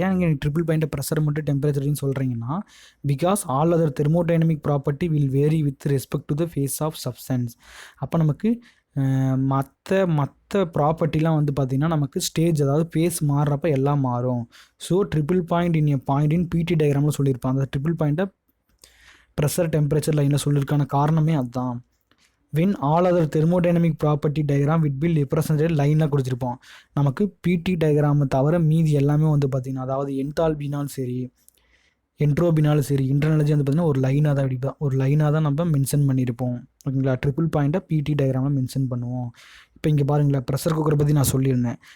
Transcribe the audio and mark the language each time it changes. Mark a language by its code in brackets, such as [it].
[ta] ஏன் இங்கே ட்ரிபிள் பாயிண்ட்டை ப்ரெஷர் மட்டும் டெம்பரேச்சர்னு சொல்கிறீங்கன்னா, [en] Because all other thermodynamic property will vary with respect to the phase of substance. [ta] அப்போ நமக்கு மற்ற ப்ராப்பர்ட்டிலாம் வந்து பார்த்திங்கன்னா நமக்கு ஸ்டேஜ், அதாவது ஃபேஸ் மாறுறப்ப எல்லாம் மாறும். So triple point in a point in பிடி டயக்ராமில் சொல்லியிருப்பாங்க. அந்த ட்ரிபிள் பாயிண்ட்டை ப்ரெஷர் டெம்பரேச்சர் லைனில் சொல்லியிருக்கான காரணமே அதுதான். [en] when all other thermodynamic property diagram will be represented [ta] லைனாக கொடுத்துருப்போம். நமக்கு பிடி டயக்ராமை தவிர மீதி எல்லாமே வந்து பார்த்திங்கன்னா, அதாவது என்தால்பினாலும் சரி, என்ட்ரோபினாலும் சரி, இன்டர்னலஜி வந்து பார்த்திங்கன்னா ஒரு லைனாக தான் நம்ம மென்ஷன் பண்ணியிருப்போம். ஓகேங்களா, ட்ரிபிள் பாயிண்ட்டை பிடி டயக்ராமில் மென்ஷன் பண்ணுவோம். இப்போ இங்கே பாருங்களேன், ப்ரெஷர் குக்கரை பற்றி நான் சொல்லியிருந்தேன்.